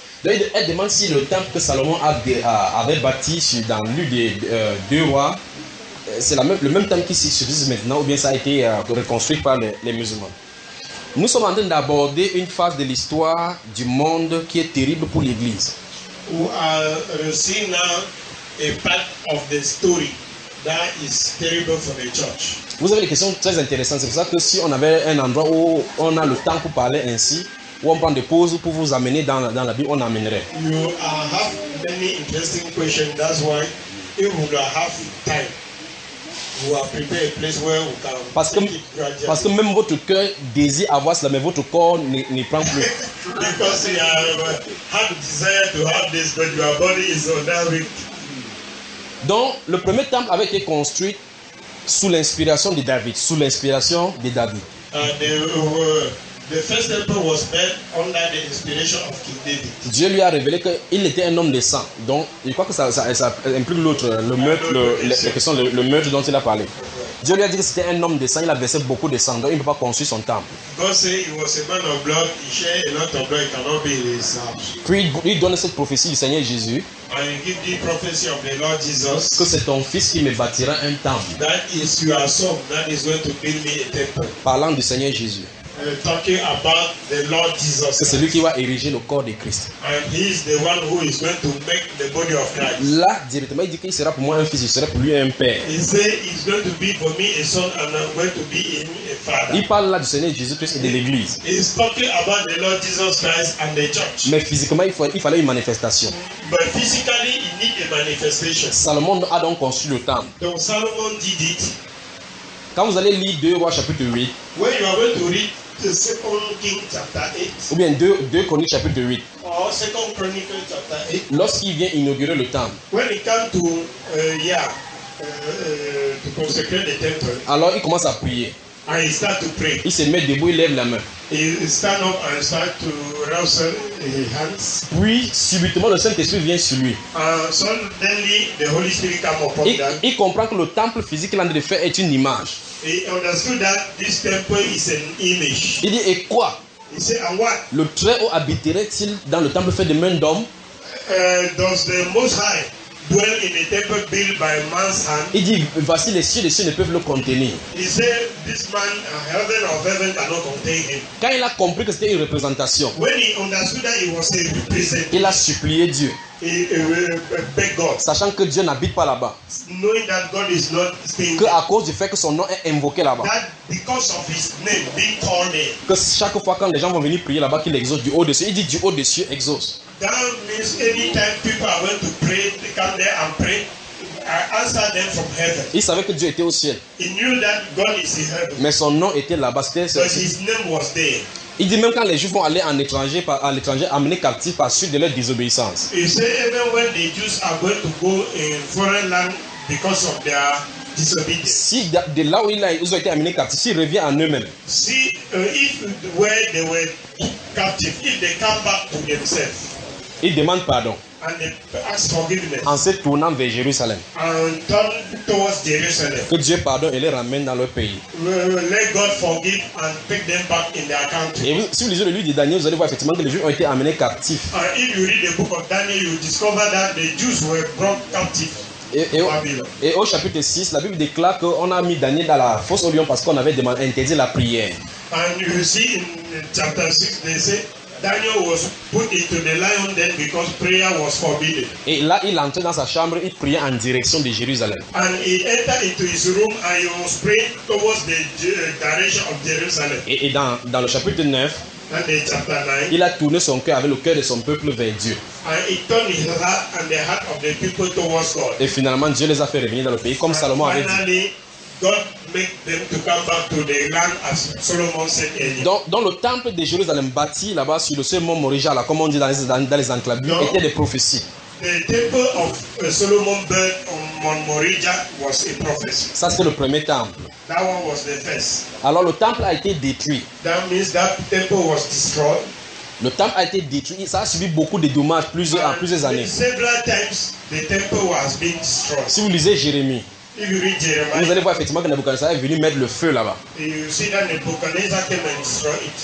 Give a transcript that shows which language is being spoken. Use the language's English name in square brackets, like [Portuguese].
[French] Donc, elle demande si le temple que Salomon avait bâti dans l'une des deux rois, c'est la même, le même temple qui s'y subsiste maintenant ou bien ça a été reconstruit par les musulmans. Nous sommes en train d'aborder une phase de l'histoire du monde qui est terrible pour l'Église. Ou à Rosina. [English] A part of the story that is terrible for the church. [French] Vous avez des questions très intéressantes. C'est pour ça que si on avait un endroit où on a le temps pour parler ainsi, où on prend des pauses pour vous amener dans la Bible, on amènerait. [English] You have many interesting questions. That's why if we have time, we have prepared a place where we can. [French] Parce que même votre cœur désire avoir cela, mais votre corps n'y prend plus. [English] Because you have desire to have this, but your body is on that week. [French] Donc, le premier temple avait été construit sous l'inspiration de David. Sous l'inspiration de David. [English] The first temple was built under the inspiration of King David. [French] Dieu lui a révélé qu'il était un homme de sang. Donc, je crois que ça implique l'autre, le meurtre, le meurtre dont il a parlé. Dieu lui a dit que c'était un homme de sang, il a versé beaucoup de sang, donc il ne peut pas construire son temple. [English] God said he was a man of blood, he shed a lot of blood, it cannot be in his house. [French] Puis il donne cette prophétie du Seigneur Jésus. [English] And he gives the prophecy of the Lord Jesus. [French] Que c'est ton fils qui me bâtira un temple. [English] That is your son, that is going to build me a temple. [French] Parlant du Seigneur Jésus. [English] Talking about the Lord Jesus. [French] C'est lui qui va ériger le corps de Christ. [English] And he is the one who is going to make the body of Christ. [French] Là directement, il dit qu'il sera pour moi un fils, il sera pour lui un père. [English] He said he's going to be for me a son and I'm going to be in a father. [French] Il parle là du Seigneur Jésus Christ et de l'Église. [English] He's talking about the Lord Jesus Christ and the church. [French] Mais physiquement, il fallait une manifestation. [English] But physically, he need a manifestation. [French] Salomon a donc construit le temple. [English] Donc Salomon did it. [French] Quand vous allez lire 2 Rois chapitre 8. [English] When you are going to read the second King chapter 8. [French] Ou bien 2 Chroniques chapitre 8. [English] Or second Chronicles chapter 8. [French] Lorsqu'il vient inaugurer le temple. [English] When he came to consecrate the temple. [French] Alors il commence à prier. [English] And he start to pray. [French] Il se met debout, il lève la main. [English] He stand up and start to rouse his hands. [French] Puis subitement le Saint-Esprit vient sur lui. [English] Suddenly the Holy Spirit came upon him. [French] Il comprend que le temple physique qu'il est en train de faire est une image. [English] He understood that this temple is an image. [French] Il dit et quoi? [English] He said and what? [French] Le très haut habiterait-il dans le temple fait de mains d'hommes? [English] Does the Most High dwell in a temple built by man's hand? [French] Il dit, voici les cieux ne peuvent le contenir. [English] He said, this man, heaven of heaven cannot contain him. [French] Quand il a compris que c'était une représentation, [English] when he understood that it was a representation, [French] il a supplié Dieu. [English] Beg God. [French] Sachant que Dieu n'habite pas là-bas. [English] Knowing that God is not staying. [French] Que à cause du fait que son nom est invoqué là-bas. [English] That because of his name being called there. [French] Que chaque fois quand les gens vont venir prier là-bas, qu'il exauce du haut des cieux. Il dit du haut des cieux exauce. [English] That means any time people are going to pray, they come there and pray. I answer them from heaven. [French] Il savait que Dieu était au ciel. [English] He knew that God is in heaven. [French] Mais son nom était là-bas. [English] But his name was there. [French] Il dit même quand les Juifs vont aller en étranger, à l'étranger, amener captifs par suite de leur désobéissance. [English] He said even when the Jews are going to go in foreign land because of their disobedience. [French] Si de là où ils ont été amenés captifs, s'ils reviennent en eux-mêmes. [English] See, if where they were captive, if they come back to themselves. [French] Il demande pardon. [English] And they ask forgiveness. [French] En se tournant vers Jérusalem. [English] And turn towards Jérusalem. [French] Que Dieu pardonne et les ramène dans leur pays. [English] Let God forgive and take them back in their country. [French] Et vous, si vous lisez le livre de Daniel, vous allez voir effectivement que les Juifs ont été amenés captifs. [English] If you read the book of Daniel, you discover that the Jews were brought captive. [French] Et au chapitre 6, la Bible déclare qu'on a mis Daniel dans la fosse au lion parce qu'on avait demandé, interdit la prière. [English] And you see in chapter 6, they say Daniel was put into the lion den because prayer was forbidden. [French] Et là, il entrait dans sa chambre, il priait en direction de Jérusalem. [English] And he entered into his room and he was praying towards the direction of Jerusalem. [French] Et dans le chapitre 9, [English] and in chapter 9, [French] il a tourné son cœur avec le cœur de son peuple vers Dieu. [English] And he turned his heart and the heart of the people towards God. [French] Et finalement, Dieu les a fait revenir dans le pays comme [English] and [French] Salomon avait dit. [English] God make them to come back to the land as Solomon said earlier. [French] Dans le temple de Jérusalem bâti là-bas sur le seul mont Morija, là, comme on dit dans les enclaves, était des prophéties. [English] The temple of Solomon built on Mount Morija was a prophecy. [French] Ça c'est le premier temple. [English] That one was the first. [French] Alors le temple a été détruit. [English] That means that temple was destroyed. [French] Le temple a été détruit, ça a subi beaucoup de dommages plusieurs années. [English] Several times the temple was being destroyed. [French] Si vous lisez Jérémie. [English] If you read Jeremiah, [French] vous allez voir effectivement que Nebuchadnezzar est venu mettre le feu là-bas. [English] You see that Nebuchadnezzar came and destroyed it.